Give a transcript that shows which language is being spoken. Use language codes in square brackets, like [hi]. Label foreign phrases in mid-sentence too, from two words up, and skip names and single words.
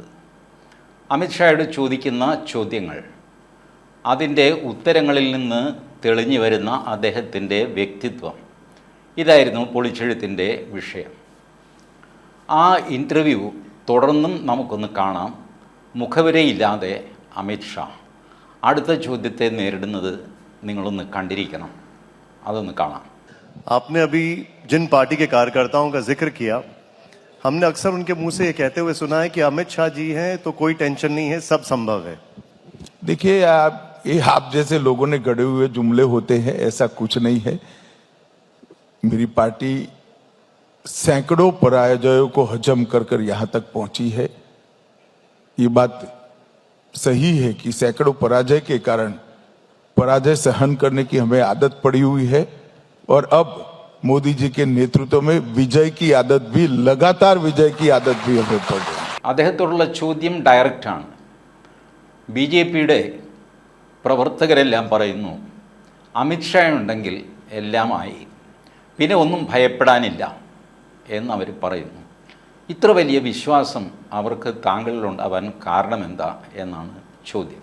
[ml] അമിത്ഷായോട് ചോദിക്കുന്ന ചോദ്യങ്ങൾ, അതിൻ്റെ ഉത്തരങ്ങളിൽ നിന്ന് തെളിഞ്ഞു വരുന്ന അദ്ദേഹത്തിൻ്റെ വ്യക്തിത്വം, ഇതായിരുന്നു പൊളിച്ചെഴുത്തിൻ്റെ വിഷയം. ആ ഇൻ്റർവ്യൂ തുടർന്നും നമുക്കൊന്ന് കാണാം. മുഖവരയില്ലാതെ അമിത്ഷാ അടുത്ത ചോദ്യത്തെ നേരിടുന്നത് നിങ്ങളൊന്ന് കണ്ടിരിക്കണം. അതൊന്ന് കാണാം. [hi] आपने अभी जिन पार्टी के कार्यकर्ताओं का जिक्र किया, हमने अक्सर उनके मुंह से ये कहते हुए सुना है कि अमित शाह जी हैं तो कोई टेंशन नहीं है, सब संभव है. देखिए, आप जैसे लोगों ने गढ़े हुए जुमले होते हैं, ऐसा कुछ नहीं है. मेरी पार्टी सैकड़ों पराजयों को हजम कर यहाँ तक पहुंची है. ये बात सही है कि सैकड़ों पराजय के कारण पराजय सहन करने की हमें आदत पड़ी हुई है और अब मोदी जी के नेतृत्व में विजय की आदत भी, लगातार विजय की आदत भी हमें पड़ रही है. [ml] അദ്ദേഹത്തോടുള്ള ചോദ്യം ഡയറക്റ്റാണ്. ബി ജെ പിയുടെ പ്രവർത്തകരെല്ലാം പറയുന്നു, അമിത്ഷാ ഉണ്ടെങ്കിൽ എല്ലാമായി, പിന്നെ ഒന്നും ഭയപ്പെടാനില്ല എന്നവർ പറയുന്നു. ഇത്ര വലിയ വിശ്വാസം അവർക്ക് താങ്കളിലുണ്ടാവാൻ കാരണമെന്താ എന്നാണ് ചോദ്യം.